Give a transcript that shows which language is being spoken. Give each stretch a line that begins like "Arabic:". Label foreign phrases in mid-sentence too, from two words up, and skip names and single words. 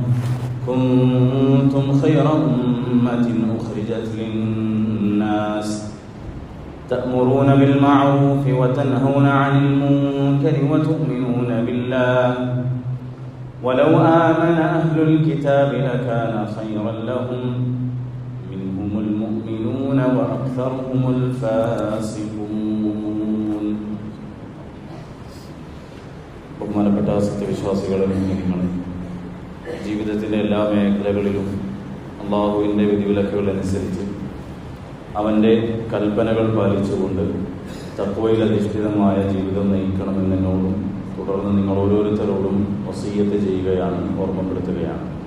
Arabic: كنتم خير أمة أخرجت للناس تأمرون بالمعروف وتنهون عن المنكر وتؤمنون بالله ولو آمن أهل الكتاب لكان خيرا لهم منهم المؤمنون وأكثرهم الفاسقون.
Malayalam: ബഹുമാനപ്പെട്ട സത്യവിശ്വാസികളെ, മുഅ്മിനീങ്ങളെ, ജീവിതത്തിൻ്റെ എല്ലാ മേഖലകളിലും അള്ളാഹുവിൻ്റെ വിധിവിലക്കുകൾ അനുസരിച്ച് അവൻ്റെ കൽപ്പനകൾ പാലിച്ചുകൊണ്ട് തഖ്വയിൽ അധിഷ്ഠിതമായ ജീവിതം നയിക്കണമെന്ന് എന്നോടും തുടർന്ന് നിങ്ങൾ ഓരോരുത്തരോടും വസിയ്യത്ത് ചെയ്യുകയാണ്, ഓർമ്മപ്പെടുത്തുകയാണ്.